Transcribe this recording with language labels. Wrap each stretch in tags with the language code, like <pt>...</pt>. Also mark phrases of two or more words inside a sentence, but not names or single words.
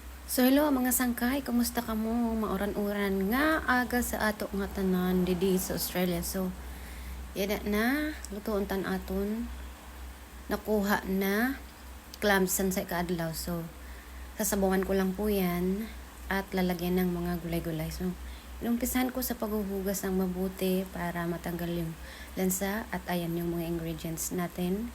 <en>So hello</en> <hil>mga sangkay, kumusta ka mo? Mauran-uran nga aga sa ato nga tanan didi sa Australia. So yada na, lutuon tan aton. Nakuha na clams sa kaadlaw.</hil> <tl>So sasabawan ko lang po yan at lalagyan ng mga gulay-gulay. So inumpisahan ko sa paghuhugas ng mabuti para matanggal yung lansa at ayan yung mga ingredients natin.</tl>